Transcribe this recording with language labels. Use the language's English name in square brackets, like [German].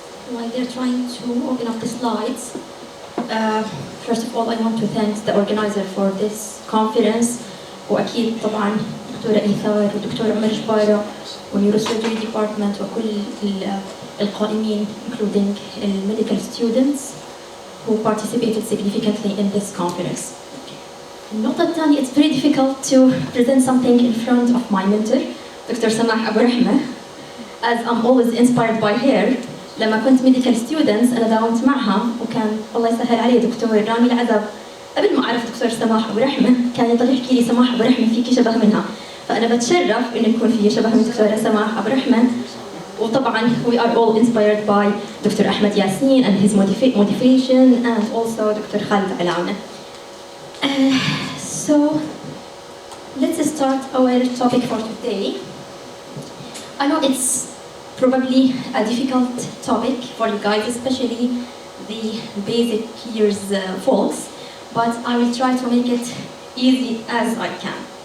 [English] While they're trying to open up the slides, first of all, I want to thank the organizer for this conference. [Arabic] وأكيد طبعاً دكتورة إيثار ودكتورة عمر جبارة والنيوروسيرجري ديبارتمنت وكل القائمين [English] including medical students who participated significantly in this conference. [Arabic] النقطة الثانية, [English] it's very difficult to present something in front of my mentor, Dr. سماح أبو رحمة, as I'm always inspired by her. [Arabic] لما كنت [English] medical students [Arabic] أنا داومت معها وكان الله يسهل عليه دكتور رامي العذب. قبل ما أعرف دكتور سماح أبو رحمة كان يضل يحكي لي سماح أبو رحمة فيكي شبه منها، فأنا بتشرف إنه يكون في شبه من دكتورة سماح أبو رحمة. [English] وطبعاً we are all inspired by Dr. أحمد ياسين and his motivation and also Dr. Khalid Alauna. So let's start our topic for today. I know it's probably a difficult topic for you guys, especially the basic years folks, but I will try to make it easy as I can.